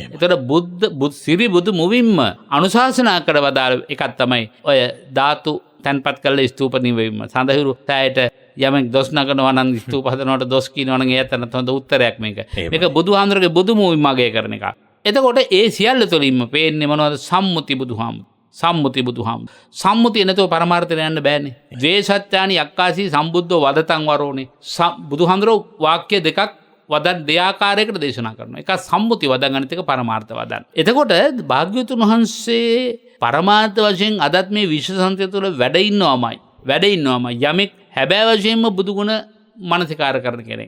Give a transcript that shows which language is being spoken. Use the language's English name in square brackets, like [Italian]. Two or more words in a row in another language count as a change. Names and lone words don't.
[Sinhala] එතකොට සිරි බුදු මුවින්ම අනුශාසනා කර වදාළ එකක් තමයි ඔය ධාතු තන්පත් කළ ස්තූප නිවීම. සඳහිරු තෑයට යමෙක් දොස් නගනවා නම් ස්තූප හදනවට දොස් කියනවා නම් එයත් හොඳ උත්තරයක් මේක. මේක බුදුහාමුදුරගේ බුදු මුවින් මගේ කරන එකක්. එතකොට ඒ සියල්ල තුළින්ම පේන්නේ මොනවද? සම්මුති බුදුහාමුදුර. සම්මුති බුදුහාමුදුර. සම්මුතිය නැතුව පරමාර්ථයට යන්න බෑනේ. [Pali] ද්වේසත්‍යානි යක්කාසී සම්බුද්ධෝ වදතං වරෝනේ. [Sinhala] බුදුහාමුදුරෝ වාක්‍ය දෙකක් වදන් දෙආකාරයකට දේශනා කරනවා. එකක් සම්මුති වදන්, අනිත් එක පරමාර්ථ වදන්. එතකොට භාග්‍යවතුන් වහන්සේ පරමාර්ථ වශයෙන් අදත් මේ විශ්ව සංතය තුළ වැඩ ඉන්නවමයි. යමෙක් හැබෑ වශයෙන්ම බුදුගුණ මනසිකාර කරන කෙනෙක්.